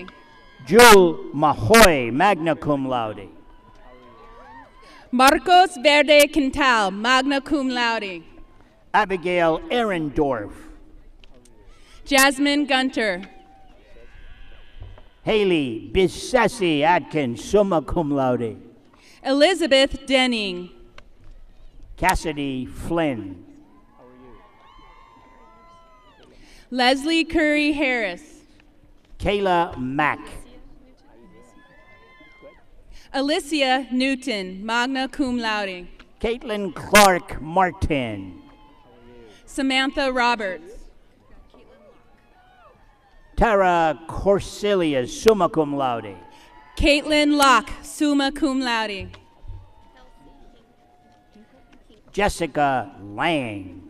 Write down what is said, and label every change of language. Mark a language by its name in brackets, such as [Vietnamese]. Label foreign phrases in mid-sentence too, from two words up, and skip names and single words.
[English] Jewel Mahoy, [Latin] magna cum laude. [English] Marcos Verde Quintal, [Latin] magna cum laude. [English] Abigail Ehrendorf. Jasmine Gunter. Haley Bissessi Atkins, [Latin] summa cum laude. [English] Elizabeth Denning. Cassidy Flynn. Leslie Curry Harris. Kayla Mack. Alicia Newton, [Latin] magna cum laude. [English] Caitlin Clark Martin. Samantha Roberts. Tara Corsilius, [Latin] summa cum laude. [English] Caitlin Locke, [Latin] summa cum laude. [English] Jessica Lang.